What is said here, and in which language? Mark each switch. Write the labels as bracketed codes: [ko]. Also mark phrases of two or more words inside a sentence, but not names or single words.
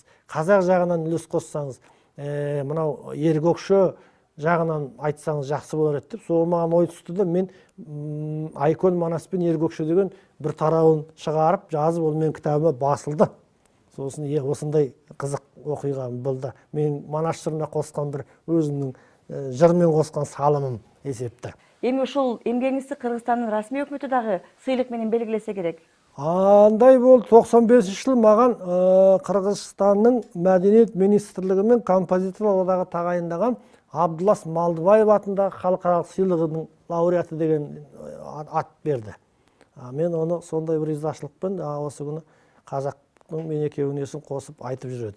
[kk] Қазақ жағынан үлес қоссаңыз, мынау Ергөкшө жағынан айтсаңыз жақсы болар еді деп, сол маған ой түсті да, мен Айкөл Манас пен Ергөкшө деген бір тарауын шығарып, жазып, ол мен кітабыма басылды. Сосын осындай қызық оқиға болды. Мен манас жырына қосқан бір өзімнің жырмен қосқан салымым есепті. [ky] Эми ушул эмгегиңизди Кыргызстандын расмий өкмөтү дагы сыйлык менен белгилесе керек. [kk] Андай болды, 95 жыл маған Қырғызстанның мәдениет министрлігі мен композиторлар одағы тағайындаған Абдулас Малдыбаев атындағы халықаралық сыйлығының лауреаты деген ат берді. Мен оны сондай бір ризашылықпен осы күні қазақтың мен екеуінесін қосып айтып жүреді.